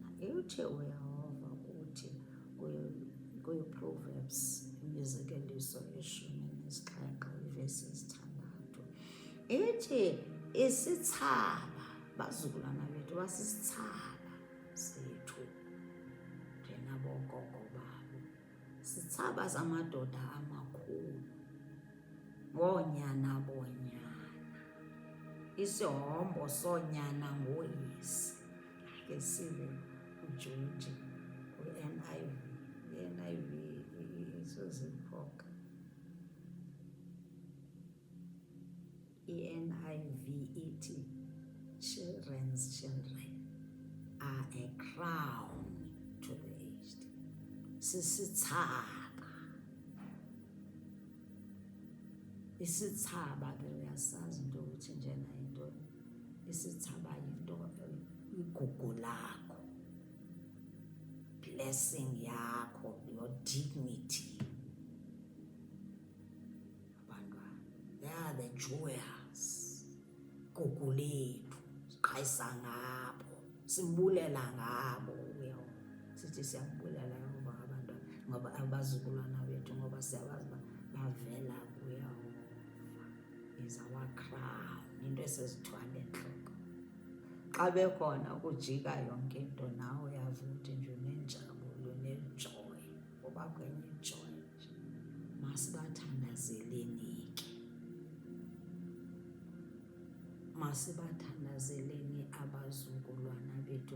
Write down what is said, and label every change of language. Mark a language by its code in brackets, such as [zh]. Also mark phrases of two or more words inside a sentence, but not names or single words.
[xh] ithi uyehova kuthi kwi-Proverbs, imizekeliso 17 ivesi 6, ithi isitsaba, bazukulwana bethu basisitsaba sethu njengabogogo babo, sitsaba samadoda amakhulu, ngoonyana boonyana, isihombo soonyana ngoyise. Ke sive uJoji kwi-NIV, i-NIV isoziphoka, i-NIV ithi [en] children's children are a crown to the aged. [xh] Sisitsaba. Isitsaba ke uyasazi into ukuthi njena into, isitsaba yinto, igugu lakho, blessing yakho, [en] your dignity. [xh] Abantwana, [en] they are the jewels. [xh] Gugu lethu, siqhayisa ngabo, simbulela ngabo. Sithi siyambulela ngoba abantwana, ngoba abazukulwana bethu, ngoba siyabazi bavela kuYehova. [en] Is our crown, [xh] into esizithwala entloko. Xa bekhona ukujika yonke into, nawe uyavuka ukuthi nje unenjabulo, unejoy, ngoba kwenye ijoy nje. Masibathandazeleni ke, masibathandazeleni abazukulwana bethu.